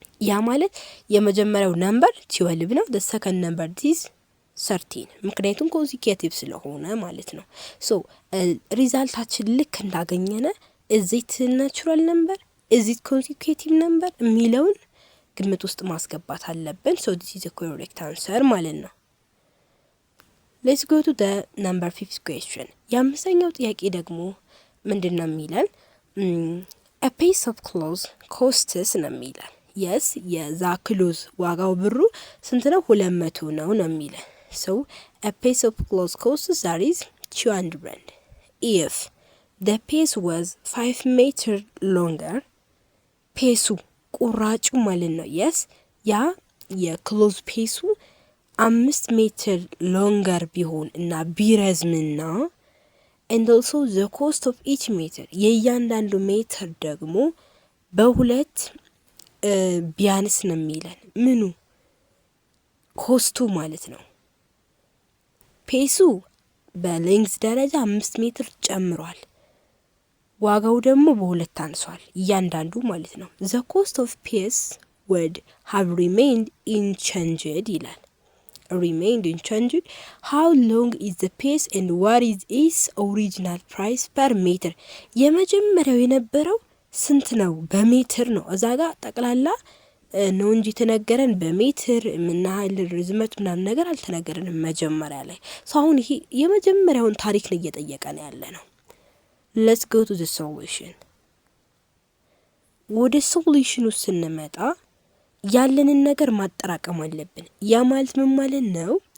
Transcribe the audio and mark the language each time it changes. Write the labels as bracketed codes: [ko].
[am] ያ ማለት የመጀመሪያው ነምበር 12 ነው። [en] the second number is 13 [am] ምክንያቱም ኮንሲኩዌቲቭ ስለሆነ ማለት ነው። ሶ ሪዛልታችን ልክ እንዳገኘነ እዚት ናቹራል ነምበር እዚት ኮንሲኩዌቲቭ ነምበር የሚለውን ግምት ውስጥ ማስገባት አለብን። ሶ [en] this is a correct answer [am] ማለት ነው። [en] let's go to the number 5 question። [am] የአምስተኛው ጥያቄ ደግሞ ምንድነው የሚለን [en] a piece of clothes costs [am] ነው የሚለን። [en] yes [am] የዛ ክሎዝ ዋጋው ብሩ ስንት ነው? [en] 200 [am] ነው የሚለን። [en] So a piece of clothes costs that is 200. If the piece was 5 meters longer, [am] ፔሱ ቁራጩ ማለት ነው። yes ያ የክሎዝ ፔሱ 5 ሜትር ሎንገር ቢሆን እና ቢረዝምና [en] and also the cost of each meter [am] የእያንዳንዱ ሜትር ደግሞ በሁለት ቢያንስ ነው የሚለን። ምኑ ኮስቱ ማለት ነው። ፔሱ በሌንግዝ ደረጃ 5 ሜትር ጨምሯል፣ ዋጋው ደግሞ በሁለት አንሷል እያንዳንዱ ማለት ነው። [en] the cost of piece would have remained unchanged [am] ይላል። [en] remained unchanged. how long is the piece and what is its original price per meter? [am] የመጀመሪያው የነበረው ስንት ነው? በሜትር ነው። እዛ ጋር ጠቅላላ ነው እንጂ ተነገረን በሜትር ምናህል ርዝመት ምናምን ነገር አልተነገረንም መጀመሪያ ላይ። አሁን ይሄ የመጀመሪያውን ታሪክ ነው እየጠየቀን ያለ ነው። [en] let's go to the solution። [am] ወደ ሶሉሽኑ ስንመጣ ያለንን ነገር ማጠራቀም አለብን። ያ ማለት ምን ማለት ነው?